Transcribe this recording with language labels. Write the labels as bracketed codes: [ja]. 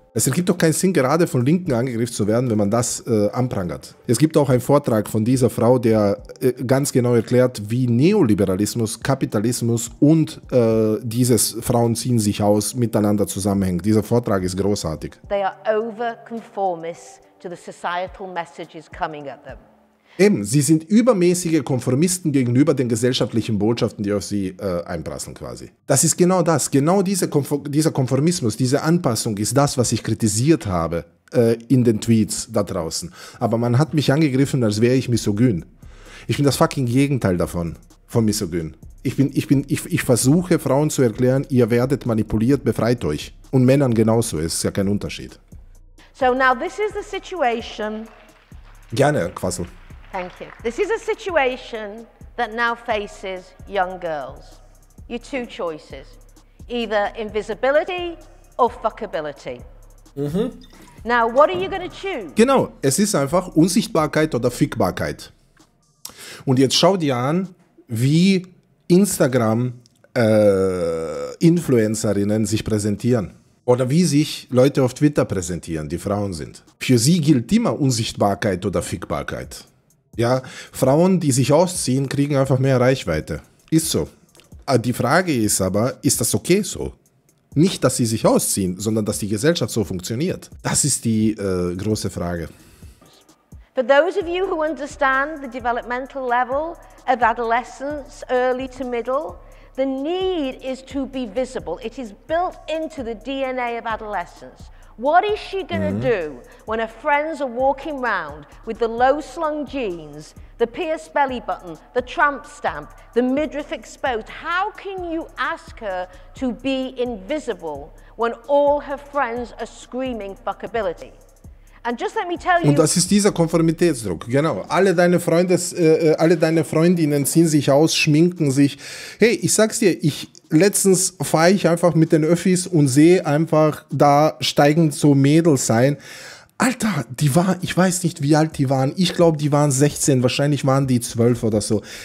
[de] Es ergibt doch keinen Sinn, gerade von Linken angegriffen zu werden, wenn man das anprangert. Es gibt auch einen Vortrag von dieser Frau, der ganz genau erklärt, wie Neoliberalismus, Kapitalismus und dieses Frauen ziehen sich aus miteinander zusammenhängen. Dieser Vortrag ist großartig. [en] They are over-conformists to the societal messages coming at them. [de] Eben, sie sind übermäßige Konformisten gegenüber den gesellschaftlichen Botschaften, die auf sie einprasseln quasi. Das ist genau das, genau dieser Konformismus, diese Anpassung ist das, was ich kritisiert habe in den Tweets da draußen. Aber man hat mich angegriffen, als wäre ich misogyn. Ich bin das fucking Gegenteil davon, von misogyn. Ich versuche Frauen zu erklären, ihr werdet manipuliert, befreit euch. Und Männern genauso, es ist ja kein Unterschied. [en] So now this is the situation. [de] Gerne, Quassel. [en] Thank you. This is a situation that now faces young girls. Your two choices, either invisibility or fuckability. Now, what are you going to choose? [de] Genau, es ist einfach Unsichtbarkeit oder Fickbarkeit. Und jetzt schau dir an, wie Instagram-Influencerinnen sich präsentieren. Oder wie sich Leute auf Twitter präsentieren, die Frauen sind. Für sie gilt immer Unsichtbarkeit oder Fickbarkeit. Ja, Frauen, die sich ausziehen, kriegen einfach mehr Reichweite. Ist so. Die Frage ist aber, ist das okay so? Nicht, dass sie sich ausziehen, sondern dass die Gesellschaft so funktioniert. Das ist die große Frage. [en] For those of you who understand the developmental level of adolescence, early to middle, the need is to be visible. It is built into the DNA of adolescence. What is she going to do when her friends are walking round with the low-slung jeans, the pierced belly button, the tramp stamp, the midriff exposed? How can you ask her to be invisible when all her friends are screaming fuckability? And just let me tell you. [de] Und das ist dieser Konformitätsdruck, genau. Alle deine Freundinnen ziehen sich aus, schminken sich. Hey, ich sag's dir, letztens fahre ich einfach mit den Öffis und sehe einfach, da steigen so Mädels ein. Alter, ich weiß nicht, wie alt die waren. Ich glaube, die waren 16, wahrscheinlich waren die 12 oder so.